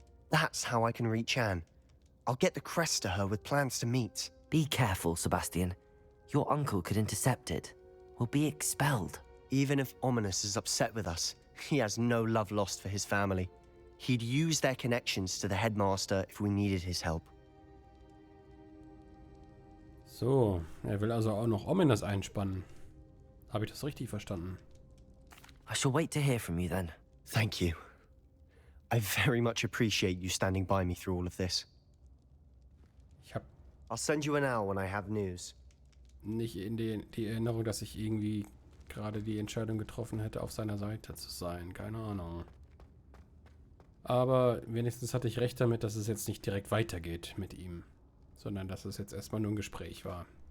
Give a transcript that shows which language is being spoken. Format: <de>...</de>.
<en>That's how I can reach Anne. I'll get the crest to her with plans to meet." Be careful, Sebastian. Your uncle could intercept it. We'll be expelled. Even if Ominous is upset with us, he has no love lost for his family. He'd use their connections to the headmaster if we needed his help.</en> <de>So, er will also auch noch Ominous einspannen. Habe ich das richtig verstanden?</de> <en>I shall wait to hear from you then. Thank you. I very much appreciate you standing by me through all of this.</en> <de>Ich habe</de> <en>I'll send you an owl when I have news.</en> <de>nicht in die Erinnerung, dass ich irgendwie gerade die Entscheidung getroffen hätte, auf seiner Seite zu sein. Keine Ahnung. Aber wenigstens hatte ich recht damit, dass es jetzt nicht direkt weitergeht mit ihm, sondern dass es jetzt erstmal nur ein Gespräch war.</de>